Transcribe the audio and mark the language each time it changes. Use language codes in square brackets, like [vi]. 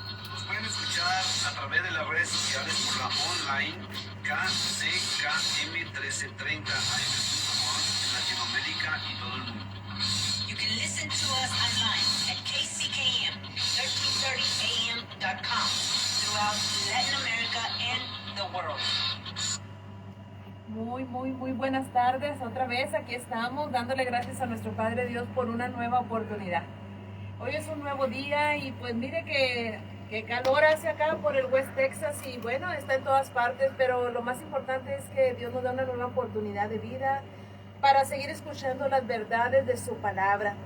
[es] Nos pueden escuchar a través de las redes sociales por la online KCKM1330 AM.com en Latinoamérica y todo el mundo. [en] You can listen to us online at kckm1330am.com throughout Latin America and the world. [es] Muy buenas tardes. Otra vez aquí estamos dándole gracias a nuestro Padre Dios por una nueva oportunidad. Hoy es un nuevo día y pues mire que calor hace acá por el West Texas y bueno, está en todas partes, pero lo más importante es que Dios nos da una nueva oportunidad de vida para seguir escuchando las verdades de su palabra.